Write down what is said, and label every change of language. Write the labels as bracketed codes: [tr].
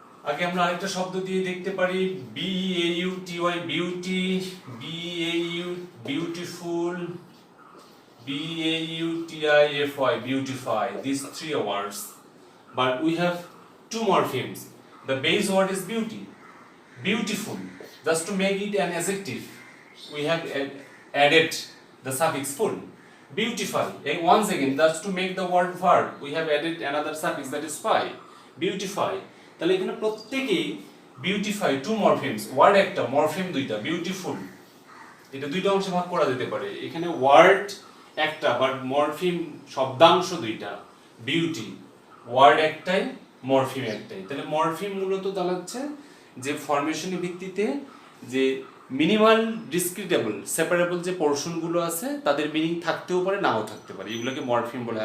[en] আগে আমরা আরেকটা শব্দ দিয়ে দেখতে পারি, B A U T Y, beauty, B A U beautiful, BAUTIFY, beautify, these 3 words. But we have 2 morphemes. The base word is beauty, beautiful. Just to make it an adjective, we have added the suffix full. Beautify, and once again, that's to make the word verb, we have added another suffix, that is fy. Beautify. [bn] তাহলে এখানে প্রত্যেকই beautify 2 morphemes, word একটা, morpheme 2টা, beautiful। এটা 2টা অংশে ভাগ করা যেতে পারে। এখানে ওয়ার্ড একটা, বাট মরফিম শব্দাংশ 2টা। বিউটি ওয়ার্ড একটাই, মরফিম একটাই। তাহলে মরফিম মূলত দাঁড়াচ্ছে যে ফরমেশনের ভিত্তিতে যে মিনিমাল ডিসক্রিটেবল সেপারেবল যে পোর্শনগুলো আছে তাদের মিনিং থাকতেও পারে, নাও থাকতে পারে, এগুলোকে মরফিম বলে।